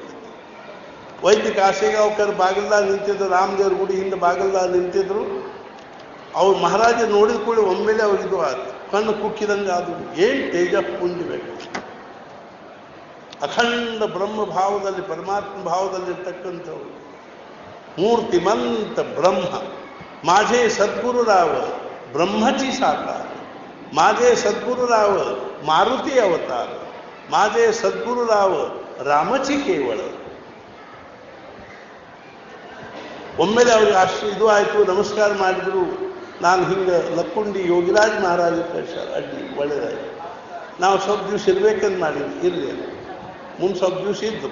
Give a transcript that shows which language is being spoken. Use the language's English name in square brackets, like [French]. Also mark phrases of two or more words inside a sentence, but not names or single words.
[Kannada] ವೈದ್ಯ ಕಾಶಿಗಾಂವ್ಕರ್ ಬಾಗಿಲ್ದಾಗ ನಿಂತಿದ್ರು, ರಾಮದೇವ್ರ ಗುಡಿ ಹಿಂದೆ ಬಾಗಿಲ್ದಾಗ ನಿಂತಿದ್ರು. ಅವ್ರು ಮಹಾರಾಜ ನೋಡಿದ ಕೂಡ ಒಮ್ಮೆಲೆ ಅವ್ರಿದು ಆಯ್ತು, ಕಣ್ಣು ಕುಕ್ಕಿದಂಗೆ ಅದು. ಏನು ತೇಜಪುಂಜ ಬೇಕು, ಅಖಂಡ ಬ್ರಹ್ಮ ಭಾವದಲ್ಲಿ, ಪರಮಾತ್ಮ ಭಾವದಲ್ಲಿರ್ತಕ್ಕಂಥವ್ರು, ಮೂರ್ತಿಮಂತ ಬ್ರಹ್ಮ. [Marathi] माझे सद्गुरुराव ब्रह्मची साकार, माझे सद्गुरुराव मारुती अवतार, माझे सद्गुरुराव रामचि केवळ. [Kannada] ಒಮ್ಮೆಲೆ ಅವ್ರಿಗೆ ಇದು ಆಯಿತು, ನಮಸ್ಕಾರ ಮಾಡಿದ್ರು. ನಾನು ಹಿಂಗೆ ಲಕ್ಕುಂಡಿ ಯೋಗಿರಾಜ್ ಮಹಾರಾಜ ಕಳ್ಸಾರ ಅಡ್ಡಿ ಒಳ್ಳೆಯದಾಗಿ. ನಾವು ಸ್ವಲ್ಪ ದಿವಸ ಇರ್ಬೇಕಂತ ಮಾಡಿದ್ವಿ, ಇರಲಿ ಮುಂದೆ ಸ್ವಲ್ಪ ದಿವಸ ಇದ್ದು.